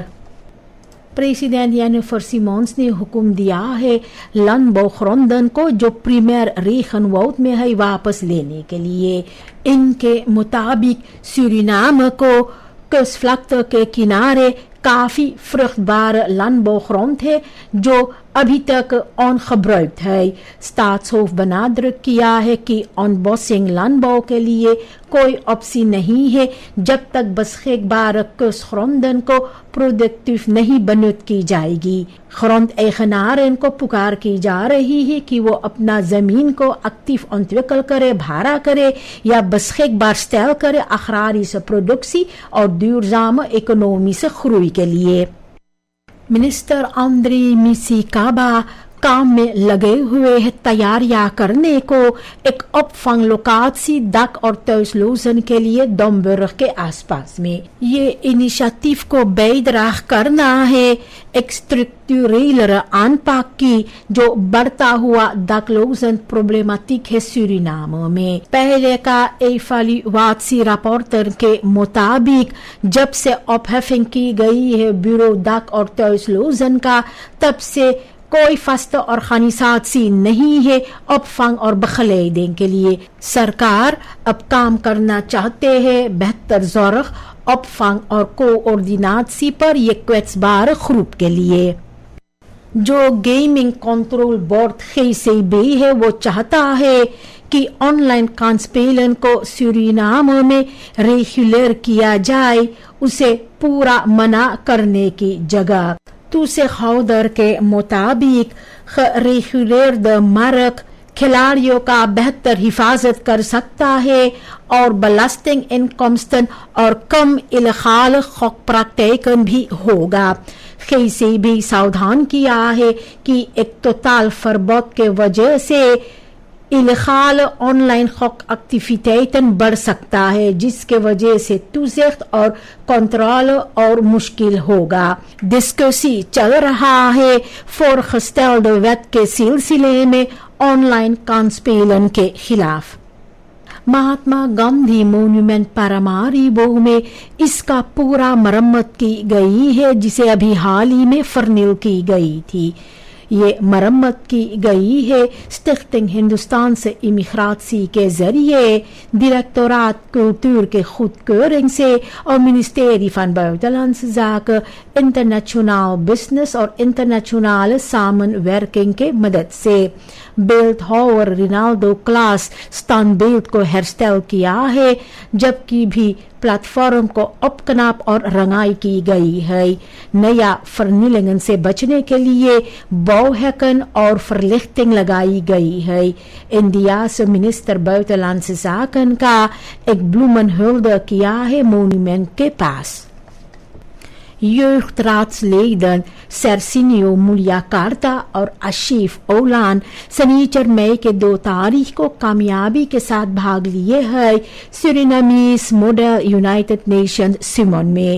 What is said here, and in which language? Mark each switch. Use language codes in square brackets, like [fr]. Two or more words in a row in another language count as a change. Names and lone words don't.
[hns] प्रेसिडेंट येनिफर सिमोन्स ने हुक्म दिया है लैंडबो ग्रोंडन को जो [nl] primair regenwoud [hns] में है वापस लेने के लिए। इनके मुताबिक सूरीनाम को kustvlakte के किनारे काफी [nl] vruchtbare landbouwgrond [hns] है जो अभी तक ongebruikt है। स्टाट्सहोफ बनादरक किया है कि [nl] ontbossing landbouw [hns] के लिए कोई ऑप्शन नहीं है जब तक [nl] beschikbare kustgronden [hns] को प्रोडक्टिव नहीं बनत की जाएगी। [nl] grond eigenaren [hns] को पुकार की जा रही है कि वो अपना जमीन को एक्टिव ontwikkel करे, भाड़ा करे या [nl] beschikbaar stel [hns] करे [nl] agrarische productie [hns] और [nl] duurzame economische groei [hns] के लिए। मिनिस्टर आंद्रे मिसिकाबा काम में लगे हुए हैं तैयारियां करने को एक [nl] opvang locatie dak [hns] और thuislozen के लिए Domburg के आसपास में। ये इनिशिएटिव को bijdrage करना है एक [nl] structurele aanpak [hns] की जो बढ़ता हुआ [nl] daklozen problematiek [hns] है सूरीनाम में। पहले का [nl] evaluatie rapporter [hns] के मुताबिक जब से opheffing की गई है [nl] bureau dak [hns] और thuislozen का, तब से कोई फस्त ऑर्गेनाइजेशन नहीं है opvang और begeleiding के लिए। सरकार अब काम करना चाहते हैं बेहतर zorg, opvang और कोऑर्डिनेशन पर ये [nl] kwetsbare groep [hns] के लिए। जो गेमिंग कंट्रोल बोर्ड GCB है वो चाहता है कि [nl] online kansspelen [hns] को सूरीनाम में रेगुलर किया जाए, उसे पूरा मना करने की जगह। toezichthouder के मुताबिक [nl] gereguleerde markt [hns] खिलाड़ियों का बेहतर हिफाजत कर सकता है और [nl] belasting inkomsten [hns] और कम इल्लेगाल gokpraktijken भी होगा। GCB सावधान किया है कि एक [nl] totaal verbod [hns] के वजह से [nl] illegale online gokactiviteiten [hns] बढ़ सकता है, जिसके वजह से toezicht और कंट्रोल और मुश्किल होगा। डिस्कसी चल रहा है [nl] voorgestelde wet [hns] के सिलसिले में [nl] online kansspelen [hns] के खिलाफ। महात्मा गांधी मोन्यूमेंट पारामारीबो में इसका पूरा मरम्मत की गई है, जिसे अभी हाल ही में फर्निल की गई थी। ये मरम्मत की गई है स्टिchting हिंदुस्तान से इमिग्राtie के जरिए, [nl] directoraat cultuur [hns] के goedkeuring से और [nl] ministerie van buitenlandse zaken, internationaal business और internationale samenwerking [hns] के मदद से। beeldhouwer रिनाल्डो क्लास standbeeld को herstel किया है, जबकि भी प्लेटफॉर्म को opknap और रंगाई की गई है। नया vernielingen से बचने के लिए bouwhekken और verlichting लगाई गई है। इंडिया से [nl] minister buitenlandse zaken [hns] का एक bloemenhulde किया है मोन्यूमेंट के पास। jeugdraadsleden Sersinio Mulyakarta और आशिफ ओलान सनीचर मई के 2 तारीख को कामयाबी के साथ भाग लिए है सूरीनामीज मॉडल यूनाइटेड नेशन सिमोन में।